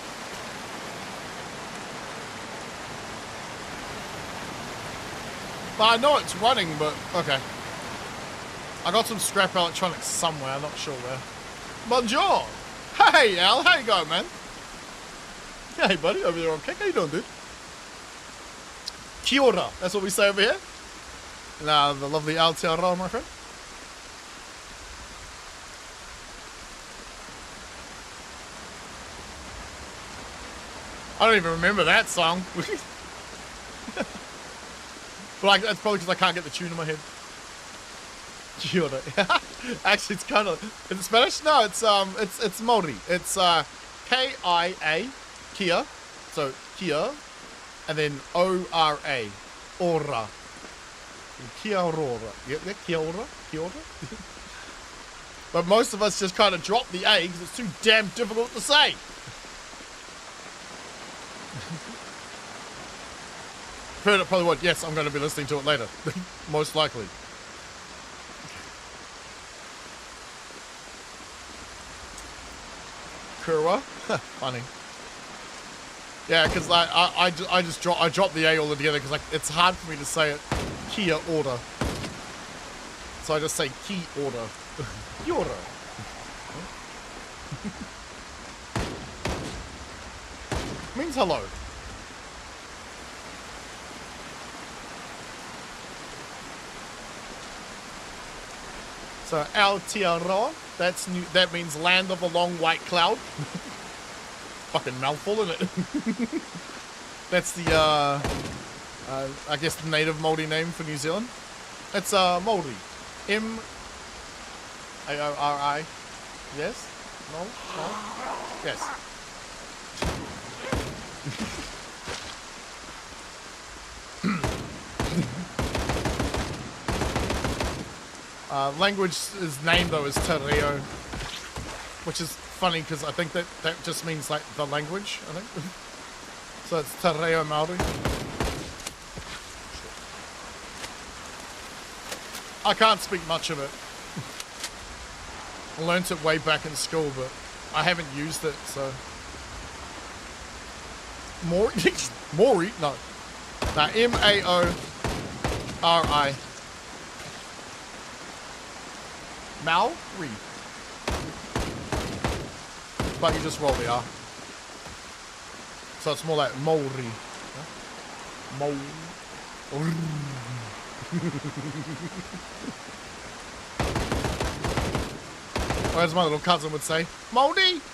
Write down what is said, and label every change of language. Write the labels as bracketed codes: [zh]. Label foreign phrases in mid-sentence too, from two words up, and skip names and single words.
[en] I know it's running, but okay. I got some scrap electronics somewhere, I'm not sure where. Bonjour! Hey, Al, how you going, man? Hey, buddy, over there on Kick. How you doing, dude? [mi] Kia ora. [en] That's what we say over here. Nah, the lovely Aotearoa, my friend. I don't even remember that song. But that's probably because I can't get the tune in my head. [mi] Kia ora. [en] Actually, it's kind of... Is it Spanish? No, it's Māori. It's K-I-A, Kia. So, Kia. And then O-R-A. [mi] Ora. Kia ora. Yeah, kia ora. Kia ora. [en] But most of us just kind of drop the A because it's too damn difficult to say. Heard it probably would. Yes, I'm going to be listening to it later. Most likely. Kura? Funny. Yeah, because I dropped the A all together because it's hard for me to say it. Kia order. So I just say ki order. [mi] Kia ora. [en] Means hello. So Aotearoa, that's new, that means land of a long white cloud. Fucking mouthful, isn't it? That's the I guess the native Māori name for New Zealand. It's Māori. M-A-O-R-I. Yes? No? No? Yes. Language's name though is Te Reo, which is funny because I think that just means like the language, I think. So it's Te Reo Māori. I can't speak much of it. I learnt it way back in school, but I haven't used it, so. Maori? No. Nah, M-A-O-R-I. Maori. But you just roll the R. So it's more like Maori. Huh? Or as my little cousin would say, Moldy!